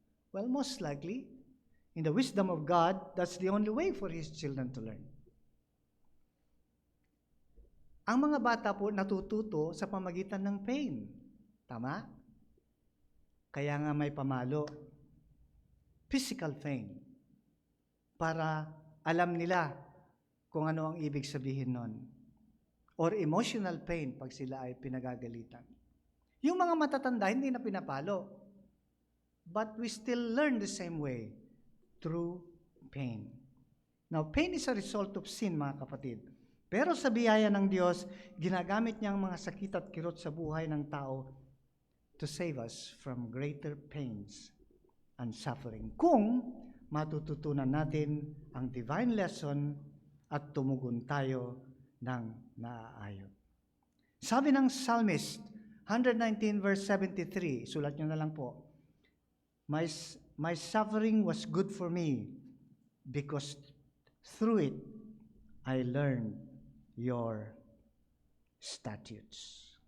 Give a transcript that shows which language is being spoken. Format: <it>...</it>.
<en>Well, most likely, in the wisdom of God, that's the only way for His children to learn.</en> <tl>Ang mga bata po natututo sa pamagitan ng pain. Tama? Kaya nga may pamalo. Physical pain. Para alam nila kung ano ang ibig sabihin nun.</tl> <en>Or emotional pain</en> <tl>pag sila ay pinagagalitan. Yung mga matatanda, hindi na pinapalo.</tl> <en>But we still learn the same way. Through pain. Now, pain is a result of sin,</en> <tl>mga kapatid. Pero sa biyaya ng Diyos, ginagamit niya ang mga sakit at kirot sa buhay ng tao</tl> <en>to save us from greater pains and suffering.</en> <tl>Kung matututunan natin ang divine lesson at tumugon tayo ng naaayon. Sabi ng Psalmist,</tl> <en>119 verse 73,</en> <tl>sulat nyo na lang po,</tl> <en>My suffering was good for me because through it I learned your statutes.</en>